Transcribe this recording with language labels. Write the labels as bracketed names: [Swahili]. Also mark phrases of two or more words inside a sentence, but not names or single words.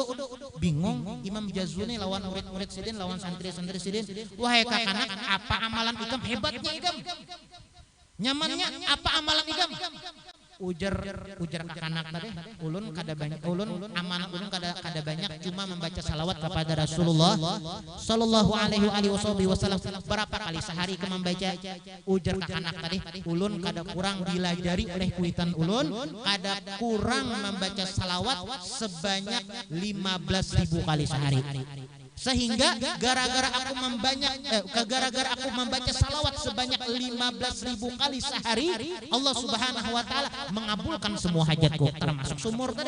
[Banjar] Bingung Imam Jazuli lawan murid Sidin, lawan santri-santri Sidin, wahai kakanak, apa amalan ikam? Hebatnya ikam, nyamannya apa amalan ikam? Ujar kakanak tadi, ulun kada banyak, ulun kada banyak, cuma membaca salawat kepada Rasulullah [Arabic] صلى الله عليه وسلم. [Banjar] Berapa kali sehari ke membaca? Ujar kakanak tadi, ulun kada kurang dilajari oleh kuitan ulun, kada kurang membaca salawat sebanyak 15.000 kali sehari. [Indonesian] Sehingga gara-gara aku membaca salawat sebanyak 15.000 kali sehari, Allah [Arabic] سبحانه وتعالى [Indonesian] mengabulkan semua hajatku, termasuk sumur tadi.